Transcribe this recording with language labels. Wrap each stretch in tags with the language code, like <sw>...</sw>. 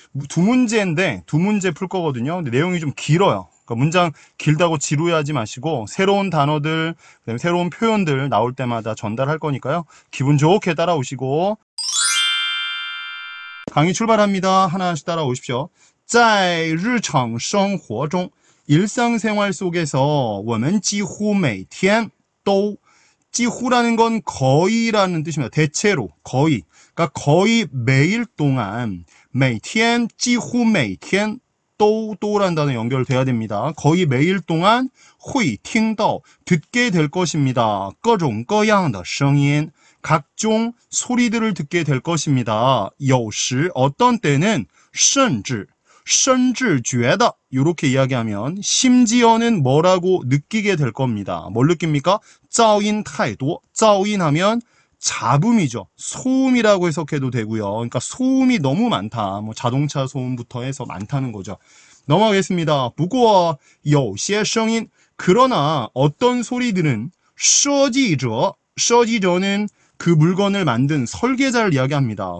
<ko>두 문제인데 두 문제 풀 거거든요. 근데 내용이 좀 길어요. 그러니까 문장 길다고 지루해하지 마시고 새로운 단어들, 그다음에 새로운 표현들 나올 때마다 전달할 거니까요. 기분 좋게 따라오시고 강의 출발합니다. 하나씩 따라오십시오.</ko> <zh>在日常生活中</zh> <ko>일상생활 속에서</ko> <zh>我们几乎每天都</zh> <ko>几乎라는 건 거의라는 뜻입니다. 대체로 거의. 그러니까 거의 매일 동안</ko> <zh>每天几乎每天</zh> <ko>또라는 단어 연결돼야 됩니다. 거의 매일 동안</ko> <zh>会听到</zh> <ko>듣게 될 것입니다.</ko> <zh>各种各样的声音</zh> <ko>각종 소리들을 듣게 될 것입니다.</ko> <zh>有时</zh> <ko>어떤 때는</ko> <zh>甚至觉得</zh> <ko>이렇게 이야기하면 심지어는 뭐라고 느끼게 될 겁니다. 뭘 느낍니까?</ko> <zh>噪音太多</zh> <ko>噪音하면 잡음이죠. 소음이라고 해석해도 되고요. 그러니까 소음이 너무 많다. 뭐 자동차 소음부터 해서 많다는 거죠. 넘어가겠습니다.</ko> <zh>不过有些声音</zh> <ko>그러나 어떤 소리들은 设计者는 그 물건을 만든 설계자를 이야기합니다.</ko>